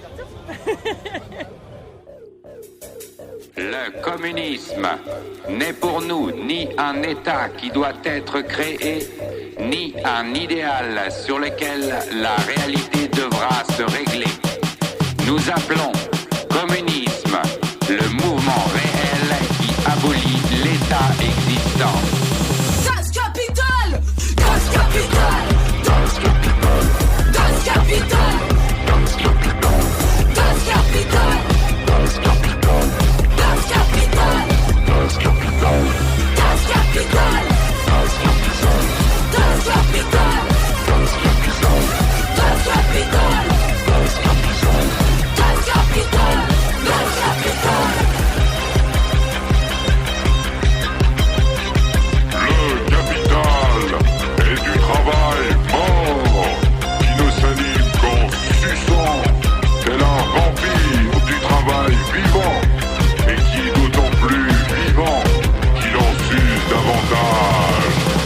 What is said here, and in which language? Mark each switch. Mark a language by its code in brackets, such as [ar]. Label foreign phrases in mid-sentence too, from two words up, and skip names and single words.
[fr] Le communisme n'est pour nous ni un État qui doit être créé, ni un idéal sur lequel la réalité devra se régler. Nous appelons communisme le mouvement réel qui abolit l'État existant. Das Kapital! Das Kapital! Das Kapital! Das Kapital! Das Kapital! Das Kapital! Das Kapital! Das Kapital! Das Kapital! Das Kapital! Das Kapital! Das Kapital! Das Kapital! Das Kapital! Das Kapital! Das Kapital! Das Kapital! Le capital est du travail mort qui ne s'anime qu'en suçant, tel un vampire du travail vivant, et qui est d'autant plus vivant qu'il en suce davantage.